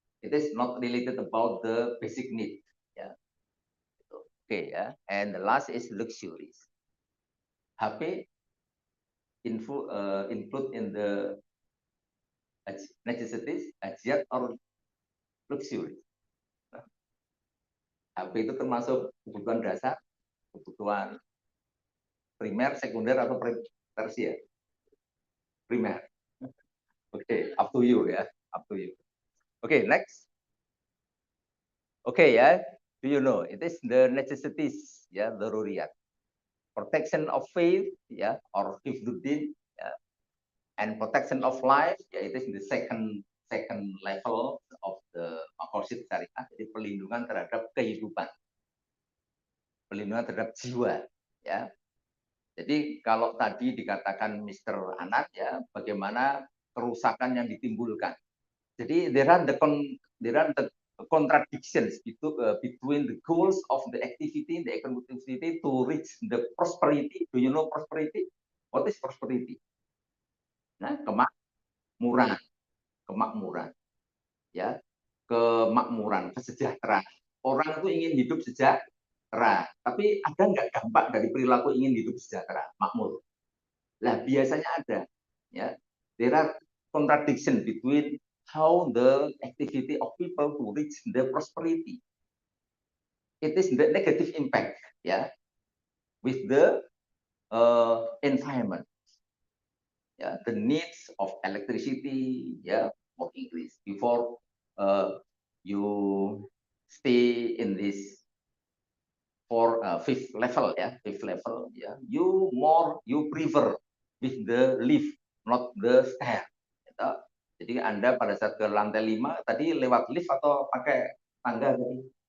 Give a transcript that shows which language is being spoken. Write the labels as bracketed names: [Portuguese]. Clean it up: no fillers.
[English] It is not related about the basic need, ya. Okay, ya, and the last is luxuries. HP include in the necessities, hajiat or luxury. [Indonesian] HP itu termasuk kebutuhan dasar, kebutuhan primer, sekunder, atau tersier? Primer. [English] Okay, up to you, ya, up to you. Okay, next. Okay, ya, do you know it is the necessities, ya, daruriyat. Protection of faith, ya, or hifdzuddin, ya, and protection of life, ya, it is the second level of the maqasid syariah. [Indonesian] Jadi perlindungan terhadap kehidupan, perlindungan terhadap jiwa, ya. Jadi kalau tadi dikatakan Mr. Anand, ya, bagaimana kerusakan yang ditimbulkan. [English] Jadi there are the contradictions between the goals of the activity, the economic activity to reach the prosperity. Do you know prosperity? What is prosperity? Nah, [Indonesian] kemakmuran, ya, kemakmuran, kesejahteraan. Orang itu ingin hidup sejahtera, tapi ada nggak dampak dari perilaku ingin hidup sejahtera, makmur? Lah, biasanya ada, ya. [English] There are contradiction between how the activity of people to reach the prosperity. It is the negative impact, ya, with the environment, ya, the needs of electricity, ya, of English before you stay in this for fifth level, you prefer with the lift, not the stair. [Indonesian] Gitu. Jadi Anda pada saat ke lantai 5 tadi lewat lift atau pakai tangga tadi?